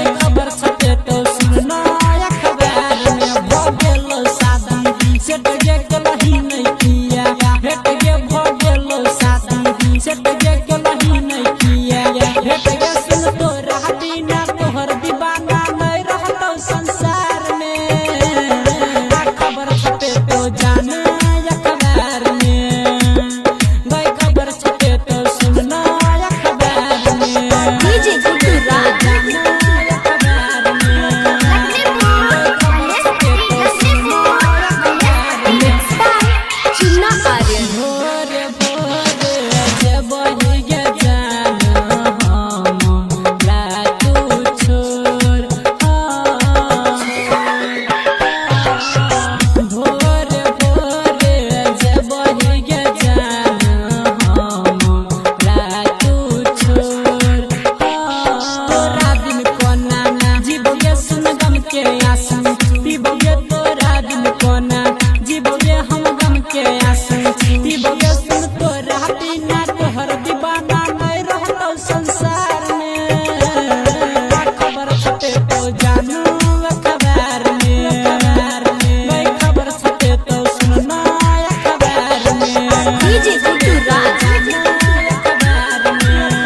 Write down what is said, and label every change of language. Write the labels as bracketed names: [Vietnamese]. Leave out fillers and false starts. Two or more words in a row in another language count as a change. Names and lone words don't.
[Angika] खबर छपे तो सुनना अखबार में भगेलो शादी से तगे के लही नहीं किया भेट गे भगेलो शादी से तगे के लही नहीं किया भेट गे सुन तो रहती ना तोहर दीवाना नहीं रहतो संसार में खबर छपे तो जाना अखबार में कोई खबर छपे तो सुनना अखबार में डीजे गुड्डू राज अखबार में [English] mix by [Angika] चुन्ना आर्यन भोरे भोरे जब बहिगे जान हम लातू छोड़ भोरे भोरे जब बहिगे जान हम लातू छोड़ तोरा दिन कोना जीवोगे सुन गम के आंसू पीबोगे तोरा दिन कोना जीवोगे हम गम के आंसू पीबोगे सुन तोरा बिना तोहर दीवाना नहीं रहतो संसार में खबर छपे तो जानू अखबार में कोई खबर छपे तो सुनना अखबार में डीजे गुड्डू राज अखबार में